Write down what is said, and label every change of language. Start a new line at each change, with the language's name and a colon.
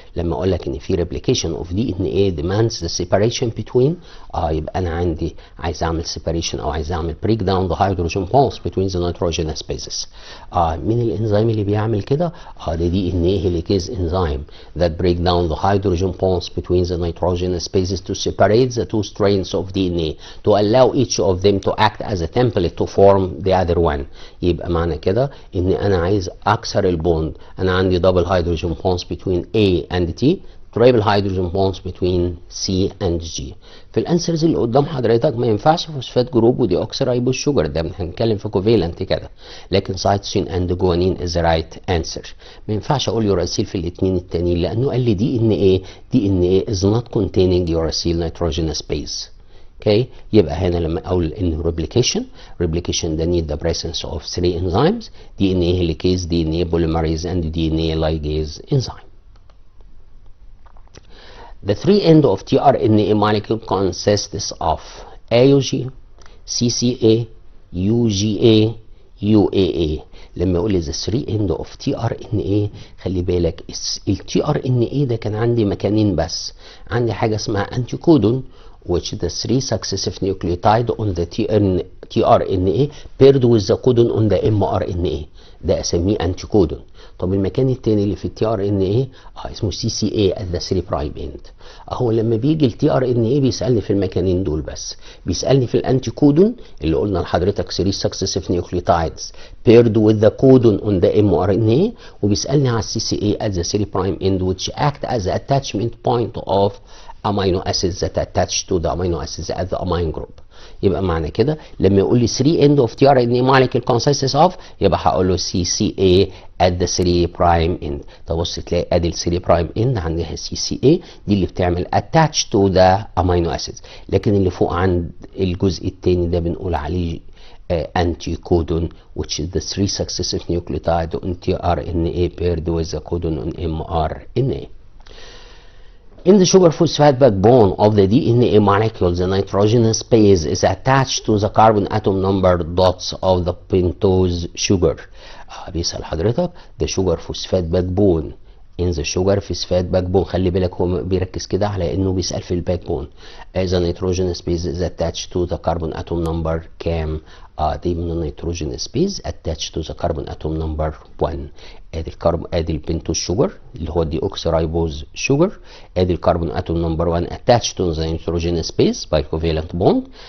Arabic: لما اقول لك ان في
English: replication of DNA demands the separation between يبقى انا عندي عايز اعمل separation او عايز اعمل break down the hydrogen bonds between the nitrogen spaces.
Arabic: مين الانزيم اللي بيعمل كده؟ ده
English: DNA helicase enzyme that break down the hydrogen bonds between the nitrogen spaces to separate the two strands of DNA to allow each of them to act as a template to form the other one.
Arabic: يبقى معنى كده ان انا عايز اكسر البوند. انا عندي
English: double hydrogen bonds between A and T, triple hydrogen bonds between C and G.
Arabic: في الانسرز اللي قدام حضرتك ما ينفعش فوسفات جروب ودي اوكسيرايبوز شوجر، ده هنتكلم في كوفيلنت كده، لكن سايتوسين اند جوانين از رايت انسر. ما ينفعش اقول يوراسيل في الاثنين التانيين لانه قال لي دي ان ايه، دي ان ايه از نوت كونتيننج يوراسيل نيتروجينوس بيز. اوكي، يبقى هنا لما اقول ان
English: replication ده need the presence of three enzymes: DNA helicase, DNA polymerase and DNA ligase enzyme. The three end of tRNA molecule consists of AUG, CCA, UGA, UAA. لما اقول the three end of tRNA خلي بالك ال tRNA ده كان عندي مكانين بس، عندي حاجه اسمها anticodon which the three successive nucleotide on the tRNA paired with the codon on the mRNA، ده اسميه anticodon.
Arabic: طب المكان التاني اللي في التي ار ان ايه اسمه سي سي اي
English: at the 3
Arabic: برايم اند.
English: اهو لما بيجي التي ار ان ايه بيسالني في المكانين دول بس، بيسالني في الانتي كودون اللي قلنا لحضرتك 3 successive nucleotides paired with the codon on the mRNA، وبيسالني على السي C A at the 3 prime end which act as attachment point of amino acids that attach to the amino acids at the amine group.
Arabic: يبقى معنى كده لما يقول لي 3 end of tRNA molecule consists of يبقى هقول له
English: CCA at the 3 prime end.
Arabic: تبص تلاقي ادي ال
English: 3 prime end عندها CCA دي اللي بتعمل attach to the amino acids، لكن اللي فوق عند الجزء الثاني ده بنقول عليه anticodon which is the 3 successive nucleotide on tRNA paired with the codon on mRNA. In the sugar phosphate backbone of the DNA molecule, the nitrogenous base is attached to the carbon atom number dots of the pentose sugar.
Arabic: بيسأل حضرتك
English: the sugar phosphate backbone in the sugar phosphate backbone.
Arabic: خلي بالك هو بيركز كده على انه بيسأل في الباكبون.
English: The nitrogenous base is attached to the carbon atom number كام؟
Arabic: دي من النيتروجينوس بيز
English: attached to the carbon atom number 1.
Arabic: ادي البنتوز شوجر اللي هو الدي اوكسيرايبوز شوجر، ادي الكربون اتوم نمبر 1
English: attached to the nitrogenous base by covalent bond.